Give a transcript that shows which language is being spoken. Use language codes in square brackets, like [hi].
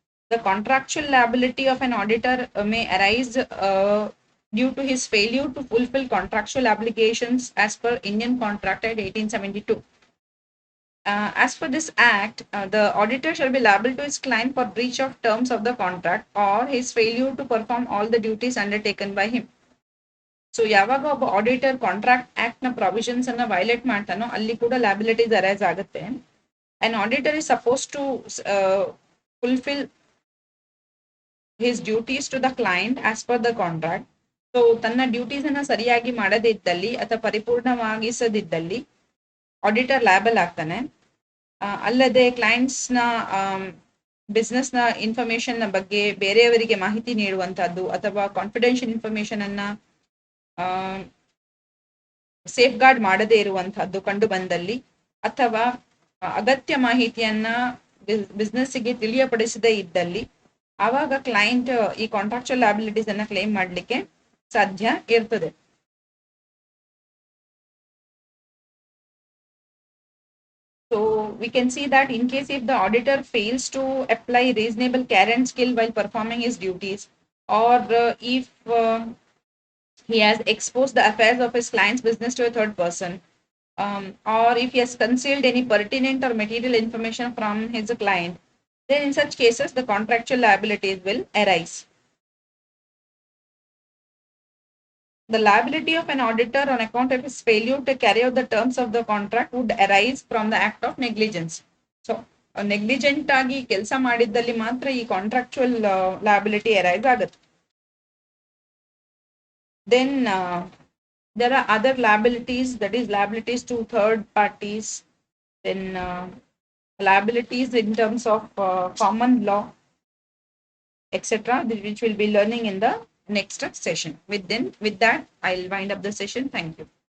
[en] The contractual liability of an auditor may arise due to his failure to fulfill contractual obligations as per Indian Contract Act 1872. As per this act, the auditor shall be liable to his client for breach of terms of the contract or his failure to perform all the duties undertaken by him. [kn] So ಯಾವಾಗ ಒಬ್ಬ auditor contract act ನ provisions ಅನ್ನ violate ಮಾಡ್ತಾನೋ ಅಲ್ಲಿ ಕೂಡ liabilities arise ಆಗುತ್ತೆ. [en] An auditor is supposed to fulfill his duties to the client as per the contract. [kn] So ತನ್ನ duties ಅನ್ನ ಸರಿಯಾಗಿ ಮಾಡದೇ ಇದ್ದಲ್ಲಿ ಅಥವಾ ಪರಿಪೂರ್ಣವಾಗಿಸದಿದ್ದಲ್ಲಿ ಆಡಿಟರ್ ಲ್ಯಾಬಲ್ ಆಗ್ತಾನೆ. ಅಲ್ಲದೆ ಕ್ಲೈಂಟ್ಸ್ ನ ಬಿಸ್ನೆಸ್ ನ ಇನ್ಫಾರ್ಮೇಶನ್ ನ ಬಗ್ಗೆ ಬೇರೆಯವರಿಗೆ ಮಾಹಿತಿ ನೀಡುವಂತಹದ್ದು ಅಥವಾ ಕಾನ್ಫಿಡೆನ್ಷಿಯಲ್ ಇನ್ಫಾರ್ಮೇಶನ್ ಅನ್ನ ಸೇಫ್ ಗಾರ್ಡ್ ಮಾಡದೇ ಇರುವಂತಹದ್ದು ಕಂಡು ಬಂದಲ್ಲಿ ಅಥವಾ ಅಗತ್ಯ ಮಾಹಿತಿಯನ್ನ ಬಿಸ್ನೆಸ್ಗೆ ತಿಳಿಯಪಡಿಸದೇ ಇದ್ದಲ್ಲಿ ಆವಾಗ ಕ್ಲೈಂಟ್ ಈ ಕಾಂಟ್ರಾಕ್ಚುಯಲ್ ಲ್ಯಾಬಿಲಿಟೀಸ್ ಅನ್ನ ಕ್ಲೇಮ್ ಮಾಡಲಿಕ್ಕೆ ಸಾಧ್ಯ ಇರ್ತದೆ. [en] So we can see that in case if the auditor fails to apply reasonable care and skill while performing his duties, or if he has exposed the affairs of his client's business to a third person, or if he has concealed any pertinent or material information from his client, then in such cases the contractual liabilities will arise. The liability of an auditor on account of his failure to carry out the terms of the contract would arise from the act of negligence. [kn] So negligent ಆಗಿ ಕೆಲಸ ಮಾಡಿದ್ದಲ್ಲಿ ಮಾತ್ರ ಈ contractual [en] liability arise [kn] ಆಗುತ್ತೆ. [en] Then there are other liabilities, that is liabilities to third parties, then liabilities in terms of common law, etc., which we'll be learning in the next session. With that, I'll wind up the session. Thank you.